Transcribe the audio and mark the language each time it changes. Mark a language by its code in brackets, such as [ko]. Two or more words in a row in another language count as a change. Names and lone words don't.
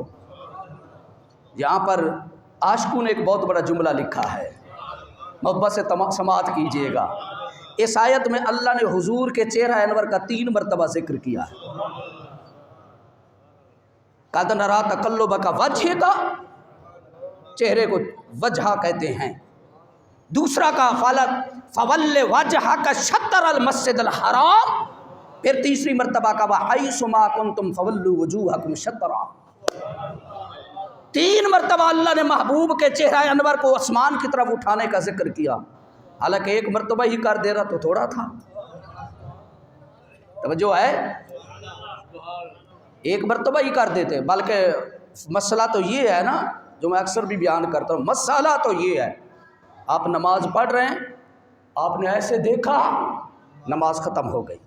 [hi] यहाँ पर आशिकों ने एक बहुत बड़ा जुमला लिखा है, मोहब्बत से समाअत कीजिएगा। इस आयत में अल्लाह ने हुजूर के चेहरा अनवर का 3 मरतबा जिक्र किया है। [ar] قد نرى تقلبك وجهك, [hi] चेहरे को वजह कहते हैं। दूसरा का [ar] فول وجهك شطر المسجد الحرام. [hi] फिर तीसरी मरतबा का [ar] وحيث ما كنتم فولوا وجوهكم شطره. [hi] 3 मरतबा अल्लाह ने महबूब के चेहरा अनवर को आसमान की तरफ उठाने का जिक्र किया। हालांकि 1 मरतबा ही कर दे रहा तो थोड़ा था। तवज्जो है, 1 मरतबा ही कर देते। बल्कि मसला तो ये है ना, जो मैं अक्सर भी बयान करता हूँ, मसला तो ये है, आप नमाज पढ़ रहे हैं, आपने ऐसे देखा, नमाज ख़त्म हो गई।